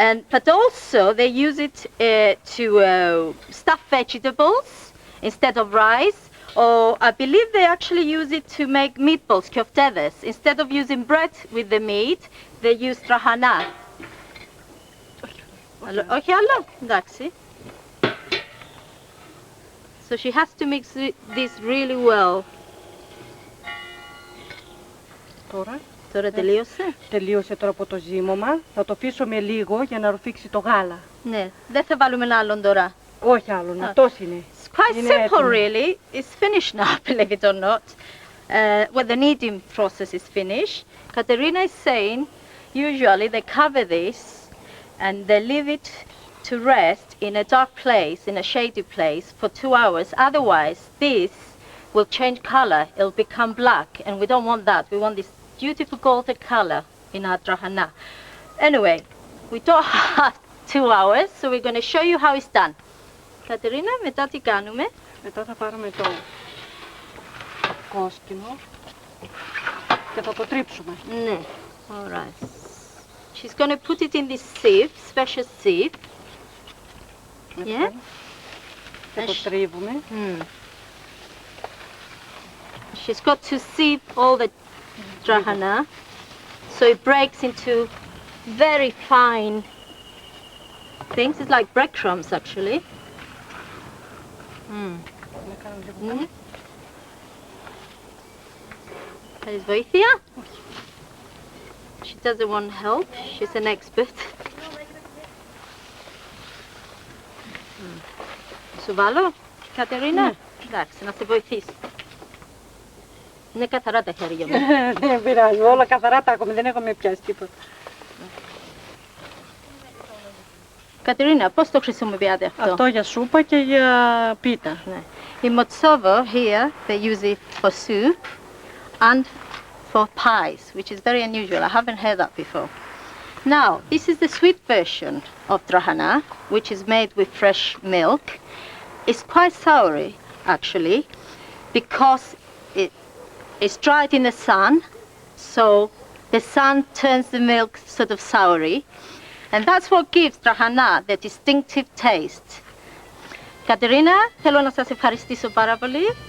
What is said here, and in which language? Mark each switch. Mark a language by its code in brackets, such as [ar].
[en] But also, they use it to stuff vegetables instead of rice, or I believe they actually use it to make meatballs, köftedes. Instead of using bread with the meat, they use drahana. [el] Όχι άλλο, εντάξει. [en] So she has to mix this really well. [el] Τώρα τελείωσε. Τελείωσε τώρα από το ζύμωμα. Θα το αφήσουμε λίγο για να ρουφήξει το γάλα. Ναι, δεν θα βάλουμε άλλον τώρα. Όχι άλλον, αυτός είναι. [en] It's quite simple really. It's finished now, believe it or not. When the kneading process is finished, Katerina is saying usually they cover this and they leave it to rest in a dark place, in a shady place for 2 hours. Otherwise, this will change color. It'll become black, and we don't want that. We want this beautiful golden color in our drahana. Anyway, we don't have 2 hours, so we're going to show you how it's done. [el] Katerina, μετά τι κάνουμε? Μετά θα πάρουμε το κόσκινο και θα το τρίψουμε. [en] Ναι, all right. She's going to put it in this sieve, special sieve. Yeah? [el] Και το τρίβουμε. [en] She's got to sieve all the drahana, so it breaks into very fine things. It's like breadcrumbs, actually. [el] Θέλεις βοήθεια? [en] She doesn't want help. She's an expert. [el] Σου βάλω, Κατερίνα? Εντάξει, να σε βοηθήσω. Είναι καθαρά τα χέρια μου. Δεν πειράζει, όλα καθαρά τα έχουμε, δεν έχουμε πιάσει τίποτα. Κατερίνα, πώς το χρησιμοποιάτε αυτό? Αυτό για σούπα και για πίτα. Ναι. [en] In Metsovo, here, they use it for soup and for pies, which is very unusual. I haven't heard that before. Now, this is the sweet version of drahana, which is made with fresh milk. It's quite soury, actually, because it's dried in the sun, so the sun turns the milk sort of soury, and that's what gives drahana the distinctive taste. [el] Κατερίνα, θέλω να σας ευχαριστήσω πάρα πολύ.